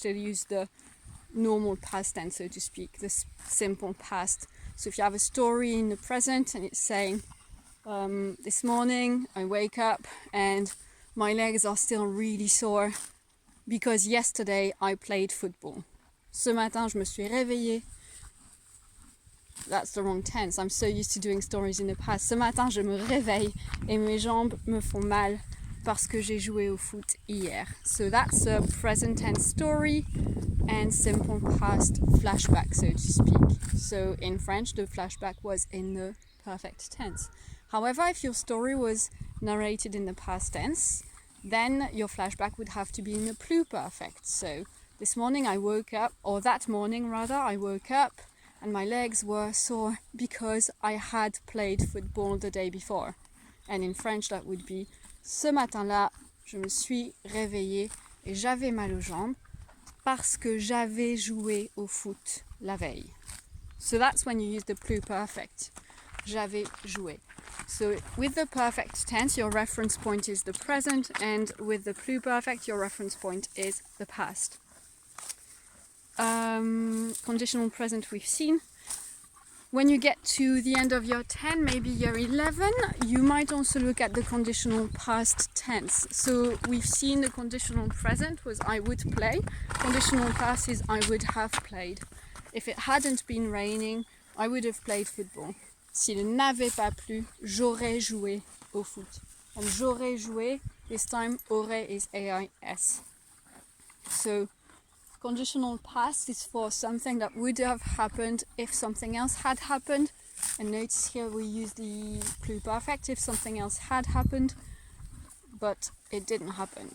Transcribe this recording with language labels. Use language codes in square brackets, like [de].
[en] They'll use the normal past tense, so to speak, the simple past. So if you have a story in the present and it's saying, this morning I wake up and my legs are still really sore because yesterday I played football. [fr] Ce matin je me suis réveillée. [en] That's the wrong tense. I'm so used to doing stories in the past. [fr] Ce matin je me réveille et mes jambes me font mal parce que j'ai joué au foot hier. [en] So that's a present tense story and simple past flashback, so to speak. So in French, the flashback was in the perfect tense. However, if your story was narrated in the past tense, then your flashback would have to be in the pluperfect. So this morning I woke up, or that morning rather, I woke up and my legs were sore because I had played football the day before. And in French, that would be [fr] ce matin-là, je me suis réveillée et j'avais mal aux jambes parce que j'avais joué au foot la veille. [en] So that's when you use the pluperfect. J'avais joué. So with the perfect tense, your reference point is the present, and with the pluperfect, your reference point is the past. Conditional present we've seen. When you get to the end of year 10, maybe year 11, you might also look at the conditional past tense. So we've seen the conditional present was I would play. Conditional past is I would have played. If it hadn't been raining, I would have played football. [fr] S'il n'avait pas plu, j'aurais joué au foot. [en] And j'aurais joué, this time aurait is AIS. So conditional past is for something that would have happened if something else had happened. And notice here we use the pluperfect if something else had happened, but it didn't happen.